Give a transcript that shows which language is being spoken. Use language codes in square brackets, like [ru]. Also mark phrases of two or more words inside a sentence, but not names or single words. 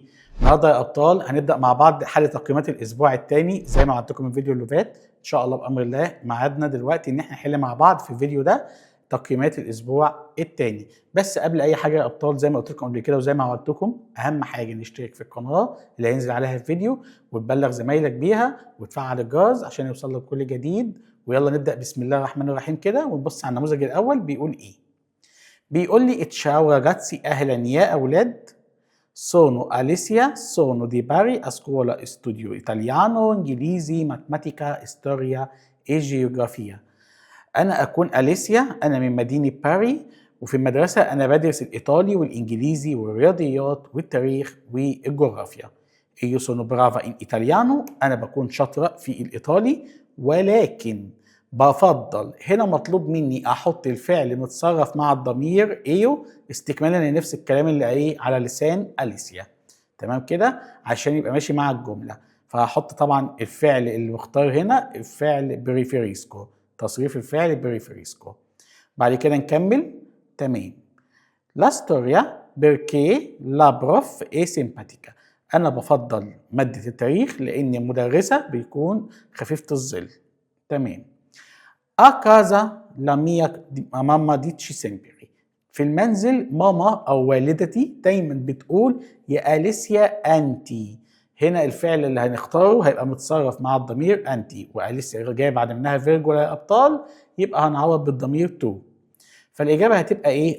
[ar] النهارده يا أبطال هنبدأ مع بعض حل تقييمات الأسبوع الثاني زي ما وعدتكم الفيديو اللي فات، إن شاء الله بأمر الله ميعادنا دلوقتي إن إحنا نحل مع بعض في الفيديو ده تقييمات الأسبوع الثاني، بس قبل أي حاجة يا أبطال زي ما قلت لكم قبل كده وزي ما وعدتكم أهم حاجة نشترك في القناة اللي هينزل عليها الفيديو وتبلغ زمايلك بيها وتفعل الجرس عشان يوصل لك كل جديد. ويلا نبدأ بسم الله الرحمن الرحيم كده ونبص على النموذج الأول بيقول إيه؟ بيقول لي [it] ciao ragazzi [ar] اهلا يا اولاد [it] sono Alessia sono di Bari a scuola studio italiano انجليزي matematica storia e geografia. [ar] انا اكون أليسيا، انا من مدينة باري وفي المدرسة انا بدرس الايطالي والانجليزي والرياضيات والتاريخ والجغرافيا. [it] io sono brava in italiano، [ar] انا بكون شاطرة في الايطالي، ولكن بفضل هنا مطلوب مني احط الفعل متصرف مع الضمير ايو استكمالا لنفس الكلام اللي ايه على لسان أليسيا، تمام كده عشان يبقى ماشي مع الجمله. فهحط طبعا الفعل اللي مختار هنا الفعل بريفيريسكو، تصريف الفعل بريفيريسكو. بعد كده نكمل. تمام. [it] la storia perché la prof è simpatica, [ar] انا بفضل ماده التاريخ لان المدرسه بيكون خفيفه الظل. تمام. [it] A casa la mia mamma dice sempre، [ar] في المنزل ماما أو والدتي دايما بتقول يا أليسيا أنتي. هنا الفعل اللي هنختاره هيبقى متصرف مع الضمير أنتي، وأليسيا جاي بعد منها فيرجولا يا أبطال، يبقى هنعوض بالضمير تو. فالإجابة هتبقى إيه؟